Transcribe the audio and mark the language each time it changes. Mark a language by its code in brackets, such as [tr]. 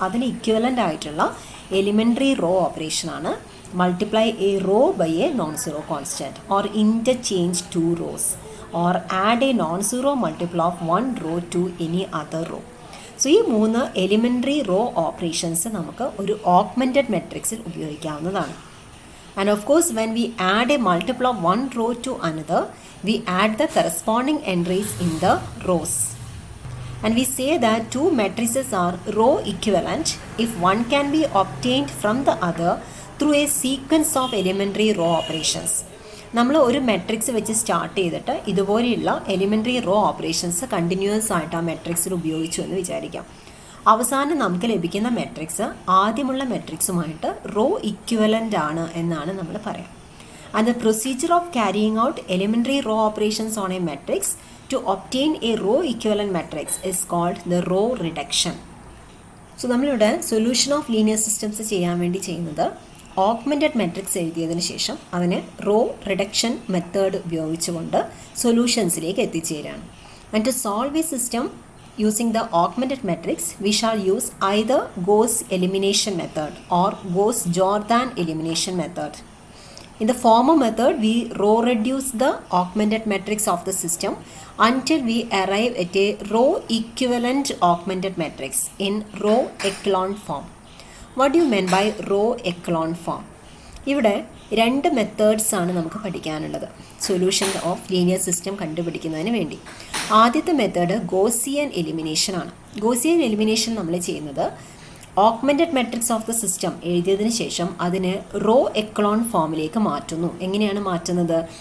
[ml] അതിന് ഇക്വലൻ്റ് ആയിട്ടുള്ള elementary raw ഓപ്പറേഷനാണ് [en] Multiply a row by a non zero constant, or interchange 2 rows, or add a non-zero multiple of one row to any other row. [ml] So ഈ 3 elementary raw operations നമുക്ക് ഒരു augmented മെട്രിക്സിൽ ഉപയോഗിക്കാവുന്നതാണ്. [en] And of course when we add a multiple of one row to another, we add the corresponding entries in the rows. And we say that 2 matrices are row equivalent if one can be obtained from the other through a sequence of elementary row operations. [ml] നമ്മൾ ഒരു matrix വെച്ച് start ചെയ്തിട്ട് ഇതുപോലെയുള്ള elementary raw operations continuous ആയിട്ട് ആ മെട്രിക്സിൽ ഉപയോഗിച്ചു എന്ന് വിചാരിക്കാം. അവസാനം നമുക്ക് ലഭിക്കുന്ന മെട്രിക്സ് ആദ്യമുള്ള മെട്രിക്സുമായിട്ട് റോ ഇക്വലൻ്റ് ആണ് എന്നാണ് നമ്മൾ പറയാം. [en] And the procedure of carrying out elementary row operations on a matrix to obtain a row equivalent matrix is called the row reduction. [ml] So നമ്മളിവിടെ സൊല്യൂഷൻ ഓഫ് ലീനിയർ സിസ്റ്റംസ് ചെയ്യാൻ വേണ്ടി ചെയ്യുന്നത് augmented matrix എഴുതിയതിന് ശേഷം അതിനെ റോ റിഡക്ഷൻ മെത്തേഡ് ഉപയോഗിച്ചുകൊണ്ട് സൊല്യൂഷൻസിലേക്ക് എത്തിച്ചേരാണ്. [en] And to solve a system using the augmented matrix we shall use either Gauss elimination method or Gauss Jordan elimination method. In the former method, we row reduce the augmented matrix of the system until we arrive at a row equivalent augmented matrix in row echelon form. What do you mean by row echelon form? [ml] ഇവിടെ 2 methods ആണ് നമുക്ക് പഠിക്കാനുള്ളത് solution of linear system കണ്ടുപിടിക്കുന്നതിന് വേണ്ടി. ആദ്യത്തെ method Gaussian elimination ആണ്. Gaussian elimination നമ്മൾ ചെയ്യുന്നത് augmented matrix of the system എഴുതിയതിന് ശേഷം അതിനെ റോ എക്ലോൺ ഫോമിലേക്ക് മാറ്റുന്നു. എങ്ങനെയാണ് മാറ്റുന്നത്?